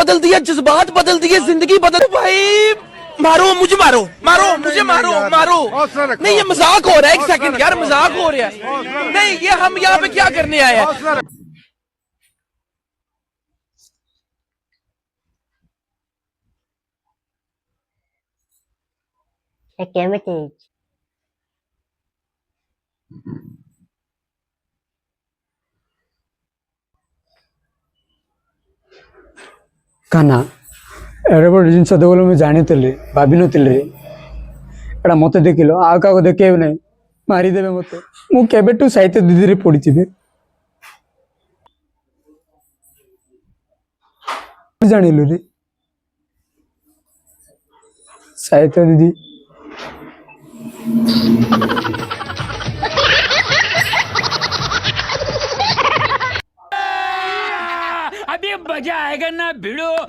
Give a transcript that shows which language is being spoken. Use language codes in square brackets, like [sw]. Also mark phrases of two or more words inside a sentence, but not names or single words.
[hi] दिया, जज्बात बदल दिए, जिंदगी बदल भाई। मारो मुझे, मारो मारो मुझे, मारो मारो। नहीं ये मजाक हो रहा है, एक सेकंड यार, मजाक हो रहा है। नहीं ये हम यहाँ पे क्या करने आए हैं? [or] କେମିତି କାହ୍ନା ଏଡ଼େ ବଡ଼ ଜିନିଷ ଦେବ ବୋଲି ମୁଁ ଜାଣିଥିଲି, ଭାବିନଥିଲି। ଏଇଟା ମୋତେ ଦେଖିଲ, ଆଉ କାହାକୁ ଦେଖେଇବ ନାହିଁ, ମାରିଦେବେ ମୋତେ। ମୁଁ କେବେଠୁ ସାହିତ୍ୟ ଦିଦିରେ ପଡ଼ିଥିବି ଜାଣିଲୁ ରେ ସାହିତ୍ୟ ଦିଦି। [hi] अभी मजा आएगा ना भिड़ो।